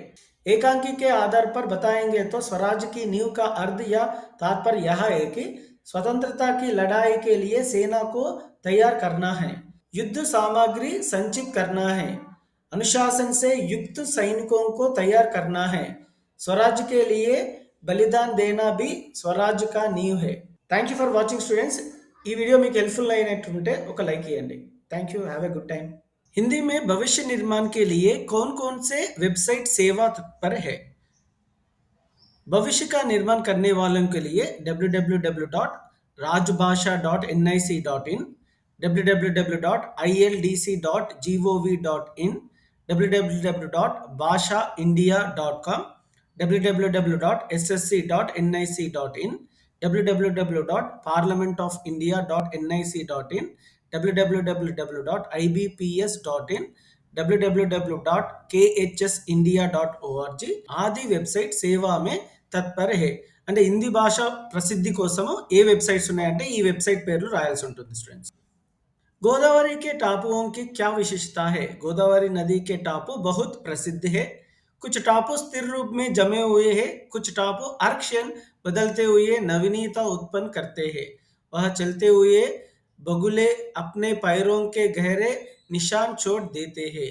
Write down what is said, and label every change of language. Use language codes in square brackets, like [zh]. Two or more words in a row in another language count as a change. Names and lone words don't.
[hi] एकांकी के आधार पर बताएंगे तो स्वराज की नींव का अर्थ या तात्पर्य यह है कि स्वतंत्रता की लड़ाई के लिए सेना को तैयार करना है, युद्ध सामग्री संचित करना है, अनुशासन से युक्त सैनिकों को तैयार करना है, स्वराज के लिए बलिदान देना भी स्वराज का नींव है। [en] thank you for watching students. [te] ఈ వీడియో మీకు హెల్ప్ఫుల్ అయినట్టుంటే ఒక లైక్ ఇవ్వండి. [en] thank you. have a good time. [hi] हिंदी में भविष्य निर्माण के लिए कौन कौन से वेबसाइट सेवा तत्पर है? भविष्य का निर्माण करने वालों के लिए www.rajbhasha.nic.in, www.ildc.gov.in, www.bhashaindia.com, www.ssc.nic.in, www.parliamentofindia.nic.in, www.ibps.in, www.khsindia.org आदि वेबसाइट सेवा में तत्पर है. [te] అంటే హిందీ భాష ప్రసిద్ధి కోసము ఏ వెబ్సైట్స్ ఉన్నాయంటే ఈ వెబ్సైట్ పేర్లు రాయాల్సి ఉంటుంది స్టూడెంట్స్. [hi] गोदावरी के टापुओं की क्या विशेषता है? गोदावरी नदी के टापू बहुत प्रसिद्ध है. कुछ टापू स्थिर रूप में जमे हुए हैं, कुछ टापू हर क्षण बदलते हुए नवीनता उत्पन्न करते हैं. वह चलते हुए बगुले अपने पैरों के गहरे निशान छोड़ देते हैं.